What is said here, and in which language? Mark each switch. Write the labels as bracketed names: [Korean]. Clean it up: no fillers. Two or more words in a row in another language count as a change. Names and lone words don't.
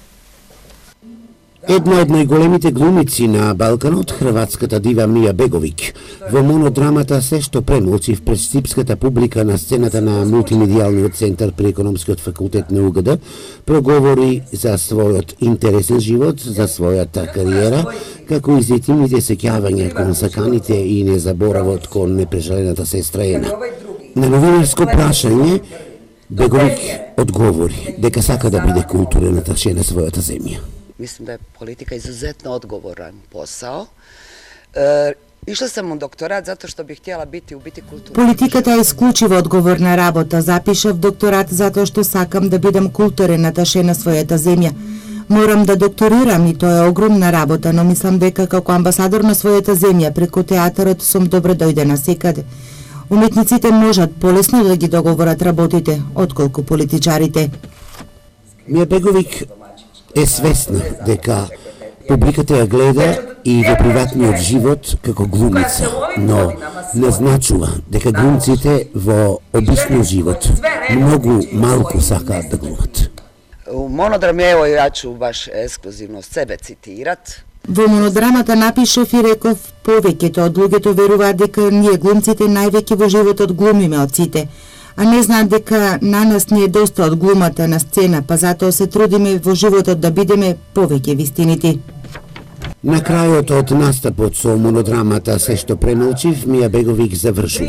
[Macedonian] Една од најголемите глумици на Балканот, хрватската дива Мија Беговиќ, во монодрамата Се што премолчив пред штипската публика на сцената на мултимедијалниот центар при економскиот факултет на УГД, проговори за својот интересен живот, за својата кариера, како и за интимните сеќавања кон саканите и незаборавот кон непрежалената сестра Ена. На новинарско прашање, Беговиќ одговори дека сака да биде културен аташе на својата земја. [Croatian] Mislim da je politika izuzetno odgovoran posao. Išla sam u doktorat zato što bih htjela biti u biti kulturna. [Macedonian] Политиката е исклучиво одговорна работа. Запишав докторат затоа што сакам да бидам културен аташе на својата земја. Морам да докторирам и тоа е огромна работа, но мислам дека како амбасадор на својата земја преку театарот сум добро дојдена секаде. Уметниците можат полесно да ги договорат работите, отколку политичарите. Мија Беговиќ е свесна дека публиката ја гледа и во приватниот живот како глумица, но назначува дека глумците во обичниот живот многу малку сакаат да глумат. [Croatian] U monodrami, evo ja ću baš ekskluzivno sebe citirat. [Macedonian] Во монодрамата напишав и реков повеќето од луѓето веруваат дека ние глумците највеќе во животот глумиме од сите, а не знаат дека на нас не е доста од глумата на сцена, па затоа се трудиме во животот да бидеме повеќе вистинити. На крајот од настапот со монодрамата Се што премолчив, Мија Беговиќ завршува.